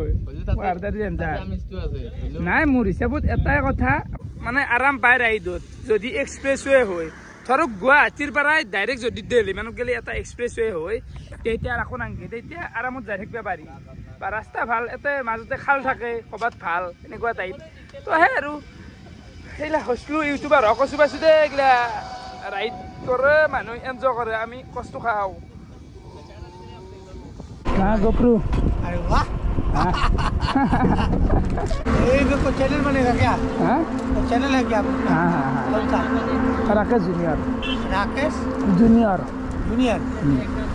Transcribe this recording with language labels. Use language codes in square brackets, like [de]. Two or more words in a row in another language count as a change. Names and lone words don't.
[as] নাই মোৰ হিচাপত এটাই কথা মানে আৰাম পায় ৰাইডত যদি এক্সপ্ৰেছৱে হয় ধৰক গুৱাহাটীৰ পৰাই ডাইৰেক্ট যদি দিল্লী মানুহ গেলে এটা এক্সপ্ৰেছৱে হয় তেতিয়া আকৌ নাংগে তেতিয়া আৰামত যাই থাকিব পাৰি বা ৰাস্তা ভাল এতে মাজতে খাল থাকে ক'ৰবাত ভাল এনেকুৱা টাইপ তো সেই আৰু সেইবিলাক হৈছিলো ইউটিউবাৰ হওক কচু পাইছো দে এইগিলা ৰাইড কৰে মানুহ এনজয় কৰে আমি কষ্ট খাওঁ गोप्रू [hi] अरे वाह ये को चैनल बनेगा क्या हाँ चैनल है क्या हाँ कौन सा राकेश जूनियर यूट्यूब में